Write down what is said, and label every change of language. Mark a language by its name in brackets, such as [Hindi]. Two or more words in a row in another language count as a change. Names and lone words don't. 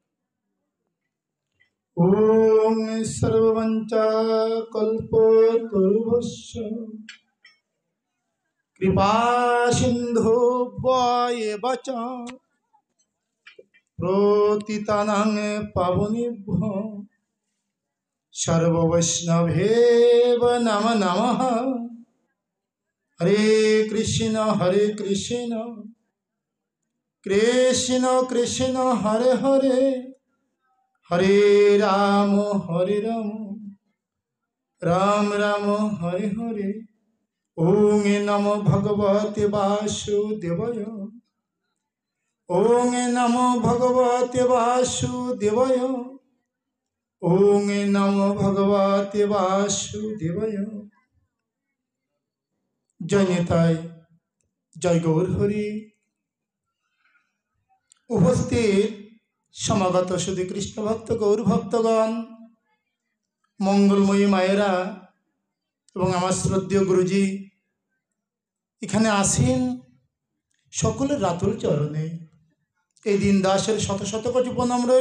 [Sanskrit] ওম সর্বমঞ্চা কল্পতরুভস্য কৃপা সিন্ধু বয়েব চ প্রতিতানাং পাবনেভ্যো সর্ববৈষ্ণবেব নম নমঃ। হরে কৃষ্ণ কৃষ্ণ কৃষ্ণ হরে হরে, হরে রাম রাম রাম হরে হরে। ওং নমো ভগবতে বাসুদেবায়, ওং নমো ভগবতে বাসুদেবায়, ওং নমো ভগবতে বাসুদেবায়। [Bangla] জয় নিতাই, জয় গৌর হরি। উপস্থিত সমাগত শুধু কৃষ্ণ ভক্ত গৌর ভক্তগণ, মঙ্গলময়ী মায়েরা এবং আমার শ্রদ্ধেয় গুরুজি এখানে আসেন, সকলের রাতুল চরণে এই দিন দাসের শত শত কোটি প্রণাম রইল।